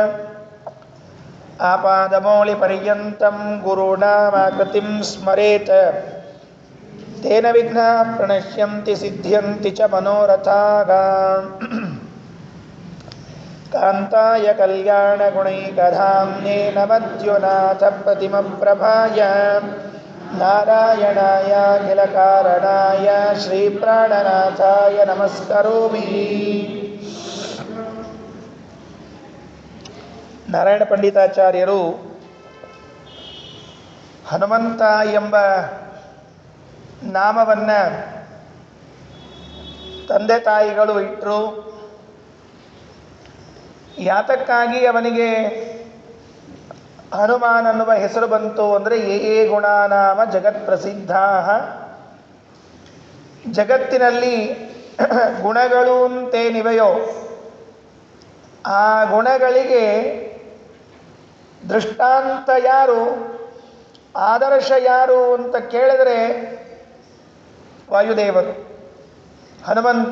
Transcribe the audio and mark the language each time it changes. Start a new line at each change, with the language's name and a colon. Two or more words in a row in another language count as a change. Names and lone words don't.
Sanskrit: ಆಪಾದಮೌಳಿಪರ್ಯಂತಂ ಗುರುಣಾಮಾಕೃತಿಂ ಸ್ಮರೇತ್ ತೇನ ವಿಘ್ನಾಃ ಪ್ರಣಶ್ಯಂತಿ ಸಿದ್ಧ್ಯಂತಿ ಚ ಮನೋರಥಾಃ ಕಾಂತಾಯ ಕಲ್ಯಾಣಗುಣೈಕಧಾಮ್ನೇ ನಮದ್ಯುನಾಥ ಪ್ರತಿಮಪ್ರಭಾಯ ನಾರಾಯಣಾಯ ಅಖಿಲಕಾರಣಾಯ ಶ್ರೀಪ್ರಾಣನಾಥಾಯ ನಮಸ್ಕರೋಮಿ.
Kannada: ನಾರಾಯಣ ಪಂಡಿತಾಚಾರ್ಯರು ಹನುಮಂತ ಎಂಬ ನಾಮವನ್ನು ತಂದೆ ತಾಯಿಗಳು ಇಟ್ಟರು. ಯಾತಕ್ಕಾಗಿ ಅವನಿಗೆ ಹನುಮಾನ್ ಅನ್ನುವ ಹೆಸರು ಬಂತು ಅಂದರೆ
Sanskrit: ಏ ಗುಣಾನಾಮ ಜಗತ್ ಪ್ರಸಿದ್ಧಾ,
Kannada: ಜಗತ್ತಿನಲ್ಲಿ ಗುಣಗಳು ಅಂತೇನಿವೆಯೋ ಆ ಗುಣಗಳಿಗೆ ದೃಷ್ಟಾಂತ ಯಾರು, ಆದರ್ಶ ಯಾರು ಅಂತ ಕೇಳಿದರೆ ವಾಯುದೇವರು, ಹನುಮಂತ.